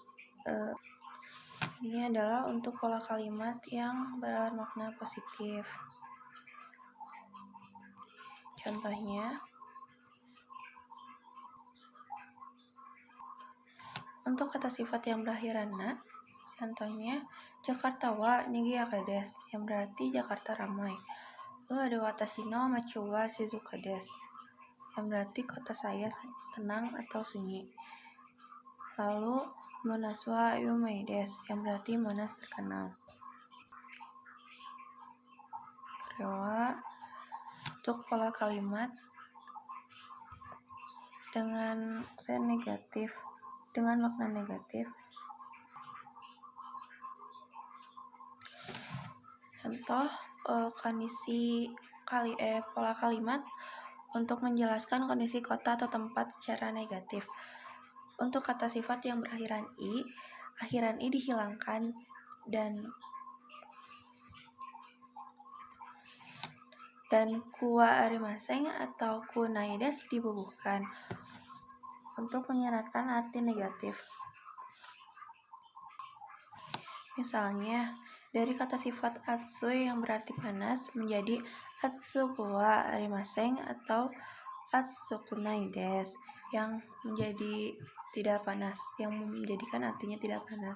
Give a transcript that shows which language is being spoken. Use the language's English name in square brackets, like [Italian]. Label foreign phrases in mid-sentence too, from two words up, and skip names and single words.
[Indonesian] Ini adalah untuk pola kalimat yang bermakna positif. Contohnya, untuk kata sifat yang berakhiran na, contohnya [Japanese] ジャカルタは賑やかです, [Indonesian] yang berarti Jakarta ramai. Lalu ada [Japanese] 私の町は静かです, [Indonesian] yang berarti kota saya tenang atau sunyi. Lalu [Japanese] モナスは有名です, [Indonesian] yang berarti Monas terkenal. Kedua, untuk pola kalimat dengan makna negatif. Contoh pola kalimat untuk menjelaskan kondisi kota atau tempat secara negatif. Untuk kata sifat yang berakhiran i dihilangkan dan [Japanese] くはありません [Indonesian] atau [Japanese] くないです [Indonesian] dibubuhkan untuk menyiratkan arti negatif. Misalnya, dari kata sifat atsui yang berarti panas menjadi [Japanese] 暑くはありません [Indonesian] atau [Japanese] 暑くないです [Indonesian] yang menjadi tidak panas, yang menjadikan artinya tidak panas.